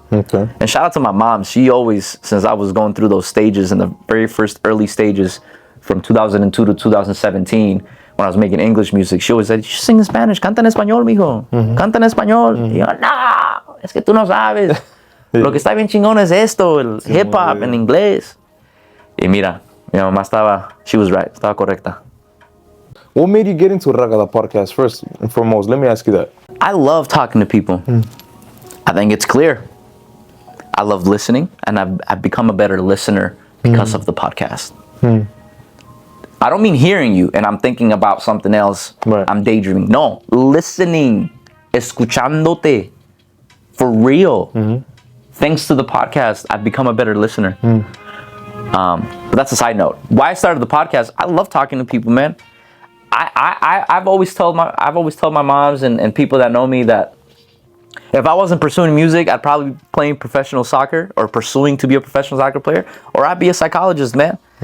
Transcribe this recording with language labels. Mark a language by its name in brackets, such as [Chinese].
[English] Okay. And shout out to my mom. She always, since I was going through those stages in the very first early stages from 2002 to 2017, when I was making English music, she always said, you should sing in Spanish. [Spanish] Canta en español, mijo. Canta en español. Y yo, no, es que tú no sabes. Lo que está bien chingón es esto, el hip hop en inglés. Y mira, mi mamá [English] she was right, [Spanish] estaba correcta. [English] What made you get into Raga, the podcast, first and foremost? Let me ask you that. I love talking to people. I think it's clear. I love listening, and I've become a better listener because of the podcast. I don't mean hearing you and I'm thinking about something else. Right. I'm daydreaming. No, listening, escuchándote, for real. Thanks to the podcast, I've become a better listener. But that's a side note. Why I started the podcast, I love talking to people, man. I've always told my moms and people that know me that if I wasn't pursuing music, I'd probably be playing professional soccer or pursuing to be a professional soccer player, or I'd be a psychologist, man.